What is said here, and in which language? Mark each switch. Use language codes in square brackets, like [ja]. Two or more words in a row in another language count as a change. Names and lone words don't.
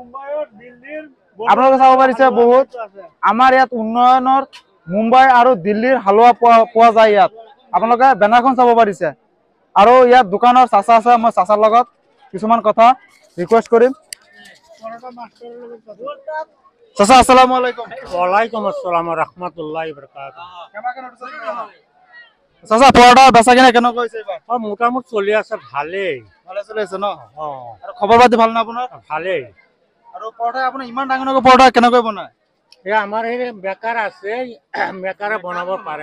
[as] বহুত আমাৰ ইয়াত উন্নয়নৰ মুম্বাই আৰু দিল্লীৰ হালোৱা পোৱা যায় ইয়াত আপোনালোকে বেনাৰখন চাব পাৰিছে আৰু ইয়াত দোকানৰ চাচা আছে মই চাচাৰ লগত কিছুমান কথা ৰিকুৱেষ্ট কৰিম চাচা [ar] السلام عليكم وعليكم السلام ورحمة الله وبركاته [as] চাচা পৰঠা বেচা কিনা কেনেকুৱা হৈছে এইবাৰ মোটামুটি চলি আছে ভালেই ভালে চলি আছে ন আৰু খবৰ পাতি ভাল না আপোনাৰ ভালেই আৰু পৰঠা আপুনি ইমান ডাঙৰ পৰঠা কেনেকৈ বনায় এই আমাৰ এই বেকাৰ আছে বেকাৰে বনাব পাৰে